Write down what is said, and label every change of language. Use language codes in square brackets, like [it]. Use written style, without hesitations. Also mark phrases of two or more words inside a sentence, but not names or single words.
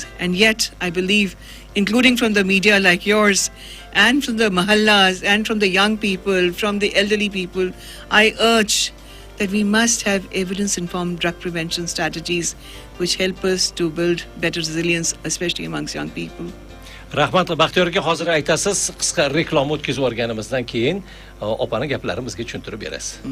[en] And yet, I believe, including from the media like yours, and from the mahallas, and from the young people, from the elderly people, I urge that we must have evidence-informed drug prevention strategies which help us to build better resilience, especially amongst young people. [uz] Rahmat, Baxtiyor aka, hozir aytasiz, qisqa reklama o'tkazib o'rganimizdan keyin opani gaplarini bizga tushuntirib berasiz.